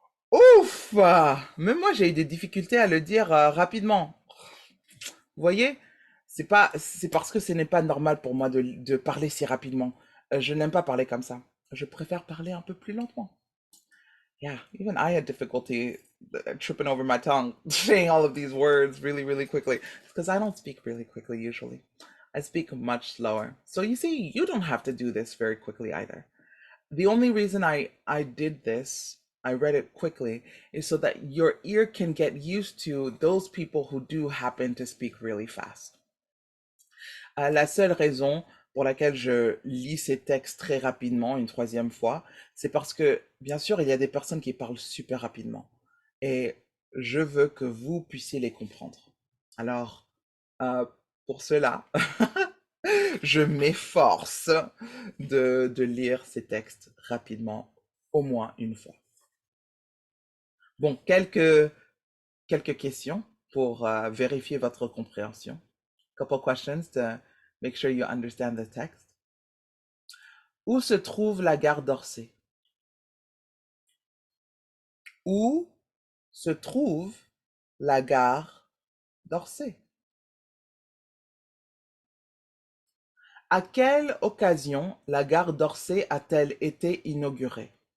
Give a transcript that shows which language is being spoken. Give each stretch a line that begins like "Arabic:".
French: Ouf! Même moi, j'ai eu des difficultés à le dire rapidement. Vous voyez, c'est parce que ce n'est pas normal pour moi de parler si rapidement. Je n'aime pas parler comme ça. Je préfère parler un peu plus lentement.
English: Yeah, even I had difficulty tripping over my tongue, saying all of these words really, really quickly. Because I don't speak really quickly usually. I speak much slower. So you see, you don't have to do this very quickly either. The only reason I did this, I read it quickly, is so that your ear can get used to those people who do happen to speak really fast.
French: La seule raison pour laquelle je lis ces textes très rapidement une troisième fois, c'est parce que, bien sûr, il y a des personnes qui parlent super rapidement. Et je veux que vous puissiez les comprendre. Alors, euh, pour cela, je m'efforce de lire ces textes rapidement, au moins une fois. Bon, quelques questions pour vérifier votre compréhension.
English: Couple questions to make sure you understand the text.
French: Où se trouve la gare d'Orsay? Où se trouve la gare d'Orsay? À quelle occasion la gare d'Orsay a-t-elle été inaugurée?